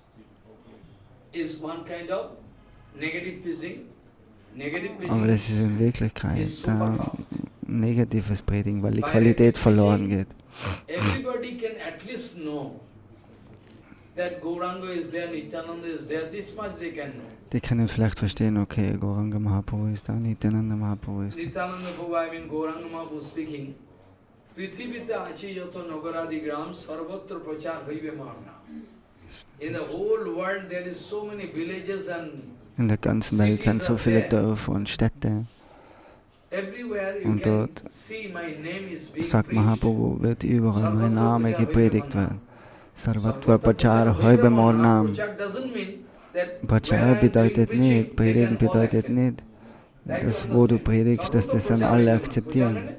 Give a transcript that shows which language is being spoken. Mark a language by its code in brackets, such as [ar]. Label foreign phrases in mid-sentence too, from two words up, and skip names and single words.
[de] Aber das ist in Wirklichkeit negatives Predigen, weil die Qualität verloren geht. Die können vielleicht verstehen, okay, Gauranga Mahaprabhu ist da, Nityananda Mahaprabhu ist da. [en] Nityananda Prabhu, I mean Gauranga Mahaprabhu speaking. [bn] পৃথিবীতে আছে যত নগরাদিগ্রাম সর্বত্র প্রচার হইবে মোর নাম. [en] In the whole world there is so many villages and [de] in der ganzen Welt sind so viele Dörfer und Städte. Und dort sagt Mahaprabhu, wird überall mein Name gepredigt werden. [bn] সর্বত্র প্রচার হইবে মোরনাম. [de] Prachar bedeutet nicht, Predigen bedeutet nicht, dass wo du predigst, dass das dann alle akzeptieren.